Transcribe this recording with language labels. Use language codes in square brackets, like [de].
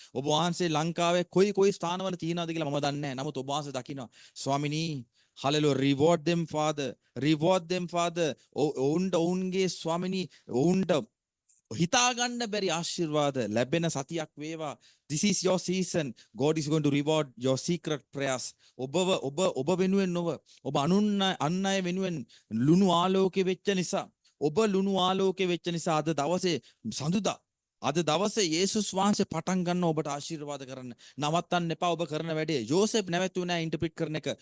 [si] ඔබ වහන්සේ ලංකාවේ කොයි ස්ථානවල තියෙනවද කියලා මම දන්නේ නැහැ. නමුත් ඔබ වහන්සේ දකිනවා ස්වාමිනී. Hallelujah. [en] Reward them father. [si] ඔවුන්ගේ ස්වාමිනී ඔවුන්ට හිතාගන්න බැරි ආශිර්වාද ලැබෙන සතියක් වේවා. [en] This is your season. God is going to reward your secret prayers. [si] ඔබ වෙනුවෙන් නොව ඔබ අන් අය වෙනුවෙන් ලුණු ආලෝකේ වෙච්ච නිසා ඔබ ලුණු ආලෝකේ වෙච්ච නිසා අද දවසේ සඳුදා අද දවසේ යේසුස් වහන්සේ පටන් ගන්න ඔබට ආශිර්වාද කරන්න. නවත්තන්න එපා ඔබ කරන වැඩේ. යෝසෙෆ් නැවතුනේ නැහැ ඉන්ටර්ප්‍රිට් කරන එක.